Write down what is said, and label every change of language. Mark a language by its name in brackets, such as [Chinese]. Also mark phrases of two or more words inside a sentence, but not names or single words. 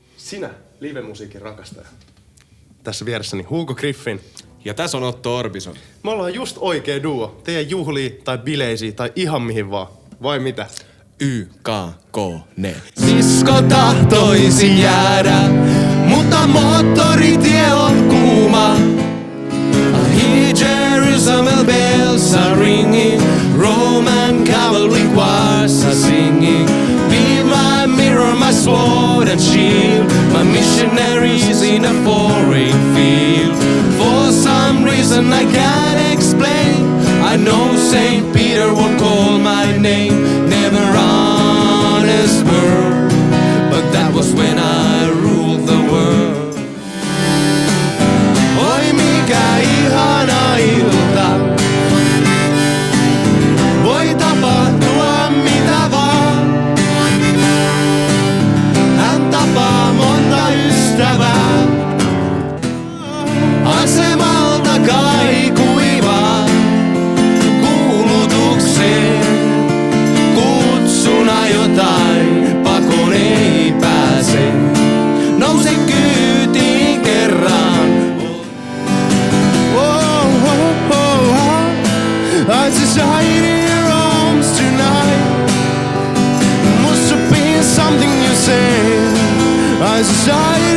[Finnish] Sinä, live-musiikin rakastaja. Tässä vieressäni Hugo Griffin. Ja tässä on Otto Orbison. Me ollaan just oikea duo. Teidän juhliin tai bileisiin tai ihan mihin vaan. Vai mitä? YKK-ne. Sisko tahtoisi jäädä, mutta moottoritie on kuuma. [English] I hear Jerusalem bells are ringing, Roman cavalry choirs are singing. Be my mirror, my sword and shield, my missionaries in a foreign field. For some reason I can't explain, I know Saint Peter won't call my name. Never honest word, but that was when I ruled the world. [Finnish] Oi mikä ihana ilta, voi tapahtua mitä vaan. Hän tapaa monta ystävää, asemalta kaikuivaa kuulutukseen. Kutsuna jotain, pakoon ei pääse. Nouse kyytiin kerran. [English] I just hide in your arms tonight. Must have been something you said. I just